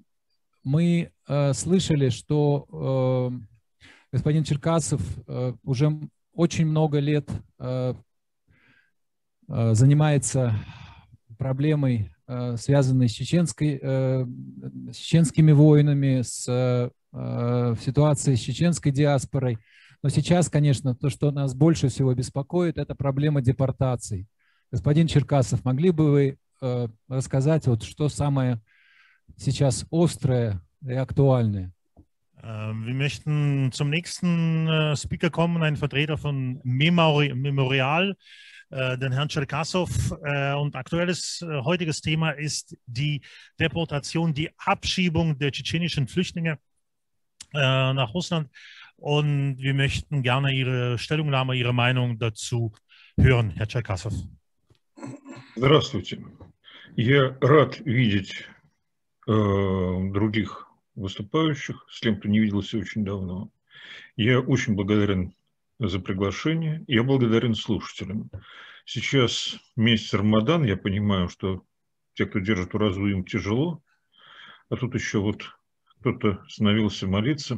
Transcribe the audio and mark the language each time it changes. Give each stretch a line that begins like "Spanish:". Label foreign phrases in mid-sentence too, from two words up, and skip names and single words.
Russian: Мы слышали, что господин Черкасов уже очень много лет занимается проблемой, связанной с чеченскими войнами, с ситуацией с чеченской диаспорой. Но сейчас, конечно, то, что нас больше всего беспокоит, это проблема депортаций. Господин Черкасов, могли бы вы рассказать, вот, что самое сейчас острое и актуальное?
German: Wir möchten zum nächsten Speaker kommen, ein Vertreter von Memorial, den Herrn Cherkasov. Und aktuelles heutiges Thema ist die Deportation, die Abschiebung der tschetschenischen Flüchtlinge nach Russland. Und wir möchten gerne Ihre Stellungnahme, Ihre Meinung dazu hören, Herr Cherkasov.
Russian: Здравствуйте. Я рад видеть других выступающих, с кем-то не виделся очень давно. Я очень благодарен за приглашение. Я благодарен слушателям. Сейчас месяц Рамадан, я понимаю, что те, кто держит уразу, им тяжело, а тут еще вот кто-то остановился молиться.